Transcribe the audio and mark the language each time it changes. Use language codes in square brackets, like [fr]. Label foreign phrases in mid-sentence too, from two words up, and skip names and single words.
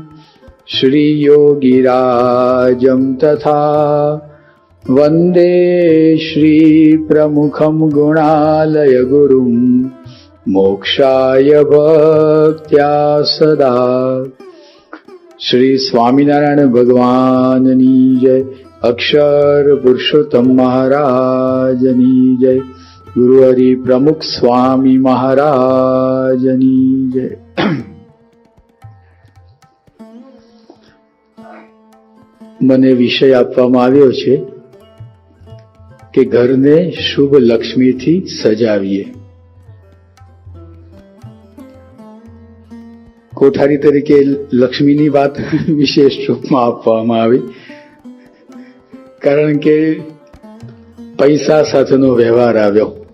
[sa] श्रीयोगिराजं तथा वन्दे श्रीप्रमुखं गुणालयगुरुं मोक्षाय भक्त्या सदा। [gu] શ્રી સ્વામિનારાયણ ભગવાનની જય। અક્ષર પુરુષોત્તમ મહારાજની જય। ગુરુ હરિ પ્રમુખ સ્વામી મહારાજની જય। મને વિષય આપવામાં આવ્યો છે કે ઘરને શુભ લક્ષ્મીથી સજાવીએ. કોઠારી તરીકે લક્ષ્મીની વાત વિશેષ રૂપમાં આપવામાં આવી, કારણ કે પૈસા સાથેનો વ્યવહાર આવ્યો.